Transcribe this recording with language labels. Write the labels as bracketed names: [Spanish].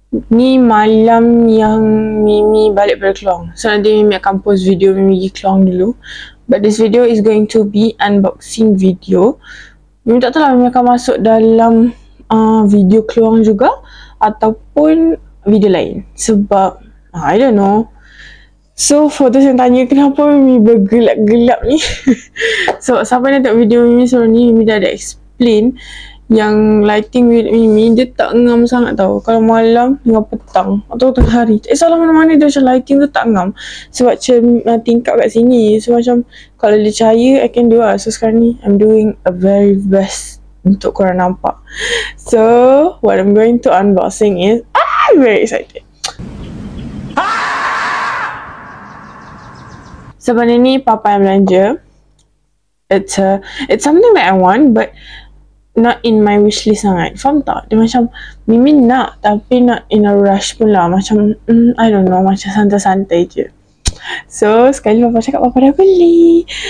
[Malay] Ni malam yang Mimi balik dari Klang. So nanti Mimi akan post video Mimi pergi Klang dulu. [English] But this video is going to be unboxing video. [Malay] Mimi tak tahu lah Mimi akan masuk dalam video Klang juga ataupun video lain. Sebab [English] I don't know. [Malay] So, [English] for those [Malay] yang tanya kenapa Mimi bergelap-gelap ni so, sampai nak tengok video Mimi sebelum ni, Mimi dah ada explain yang lighting Mimi dia tak ngam sangat tau. Kalau malam dengan petang atau tengah hari, tak salah mana-mana dia macam lighting tu tak ngam. Sebab tingkap kat sini, so macam kalau dia cahaya, [English] I can do [Malay] lah. So sekarang ni, [English] I'm doing a very best [Malay] untuk korang nampak. [English] So, what I'm going to unboxing is, I'm very excited. [Malay] Sebenarnya ni papa yang belanja. [English] It's something that I want but not in my wish list [Malay] sangat. Faham tak? Dia macam Mimi nak tapi [English] not in a rush [Malay] pun lah. Macam [English] I don't know, [Malay] macam santai-santai je. So sekali papa cakap papa dah beli.